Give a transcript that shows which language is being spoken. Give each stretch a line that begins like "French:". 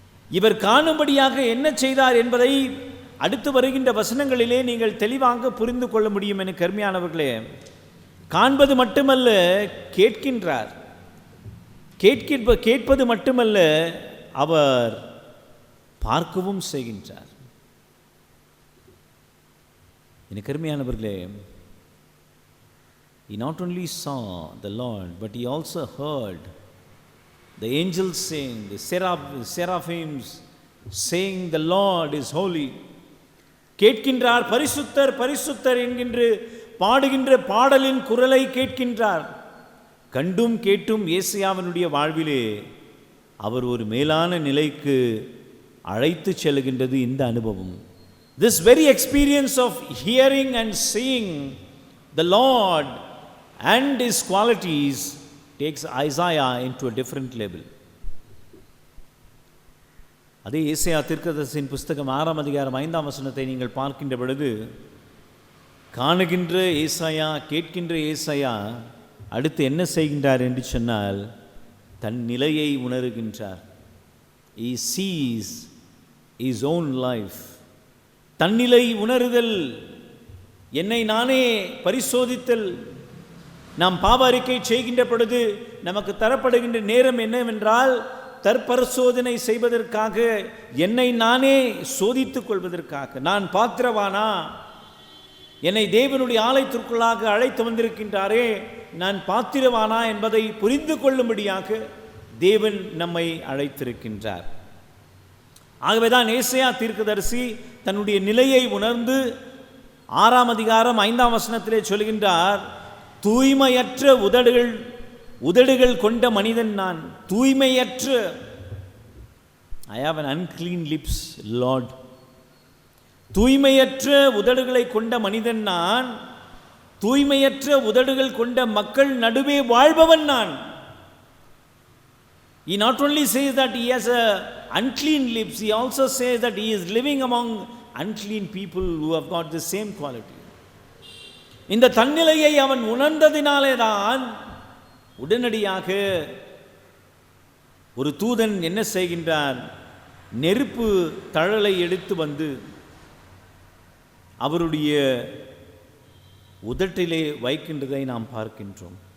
Tamil: இவர் காணும்படியாக என்ன செய்தார் என்பதை அடுத்து வருகின்ற வசனங்களிலே நீங்கள் தெளிவாக புரிந்து கொள்ள முடியும். என கருமையானவர்களே, காண்பது மட்டுமல்ல, கேட்கின்றார். கேட்பது மட்டுமல்ல, அவர் பார்க்கவும் செய்கின்றார். என கருமையானவர்களே,
English: he not only saw the Lord, but he also heard the angels sing, the seraphims saying, the Lord is holy.
Tamil: கேட்கின்றார், பரிசுத்தர் பரிசுத்தர் என்கின்ற பாடுகின்ற பாடலின் குரலை கேட்கின்றார். கண்டும் கேட்டும் ஏசாயாவினுடைய வாழ்விலே அவர் ஒரு மேலான நிலைக்கு அழைத்து செல்கின்றது இந்த அனுபவம்.
English: This very experience of hearing and seeing the Lord and His qualities takes Isaiah into a different level.
Tamil: அதே ஏசாயா தீர்க்கதரிசியின் புஸ்தகம் 6ஆம் அதிகாரம் 5ஆம் வசனத்தை நீங்கள் பார்க்கின்ற பொழுது, காணுகின்ற ஏசாயா, கேட்கின்ற ஏசாயா அடுத்து என்ன செய்கின்றார் என்று சொன்னால், தன் நிலையை உணர்கின்றார்.
English: He sees his own life.
Tamil: தன்னிலை உணருதல், என்னை நானே பரிசோதித்தல். நாம் பாவ அறிக்கை செய்கின்ற பொழுது நமக்கு தரப்படுகின்ற நேரம் என்னவென்றால், தற்பரிசோதனை செய்வதற்காக, என்னை நானே சோதித்துக் கொள்வதற்காக. நான் பாத்திரவானா? என்னை தேவனுடைய ஆலயத்திற்குள்ளாக அழைத்து வந்திருக்கின்றாரே, நான் பாத்திரவானா என்பதை புரிந்து கொள்ளும்படியாக தேவன் நம்மை அழைத்திருக்கின்றார். ஆகவேதான் ஏசாயா தீர்க்கதரிசி தன்னுடைய நிலையை உணர்ந்து 6ஆம் அதிகாரம் 5ஆம் வசனத்திலே சொல்கின்றார், தூய்மையற்ற உதடுகள் கொண்ட மனிதன் நான். தூய்மையற்ற,
English: I have an unclean lips, Lord.
Tamil: தூய்மையற்ற உதடுகளை கொண்ட மனிதன் நான். தூய்மையற்ற உதடுகள் கொண்ட மக்கள் நடுவே வாழ்பவன் நான்.
English: He not only says that he has a unclean lips, he also says that he is living among unclean people who have got the same quality.
Tamil: இந்த தன்னிலையை அவன் உணர்ந்ததினாலே தான் உடனடியாக ஒரு தூதன் என்ன செய்கின்றான், நெருப்பு தழலை எடுத்து வந்து அவருடைய உதட்டிலே வைக்கின்றதை நாம் பார்க்கின்றோம்.